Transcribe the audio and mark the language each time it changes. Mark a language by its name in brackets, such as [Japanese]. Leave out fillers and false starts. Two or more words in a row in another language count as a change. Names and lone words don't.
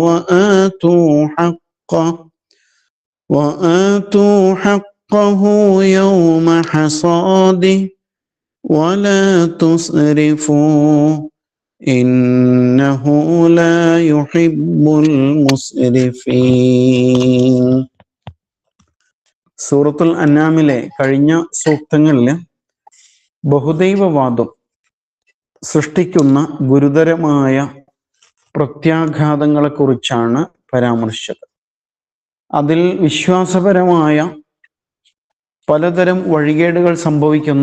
[Arabic] وآتوا حقه يوم حصاده ولا تسرفوا إنه لا يحب المسرفين. [Malayalam] സൂറത്തുൽ അൻആമിലെ കഴിഞ്ഞ സൂക്തങ്ങളിൽ ബഹുദൈവവാദം സൃഷ്ടിക്കുന്ന ഗുരുതരമായ പ്രത്യാഘാതങ്ങളെക്കുറിച്ചാണ് പരാമർശിച്ചത്. അതിൽ വിശ്വാസപരമായ പലതരം വഴികേടുകൾ സംഭവിക്കുന്നു.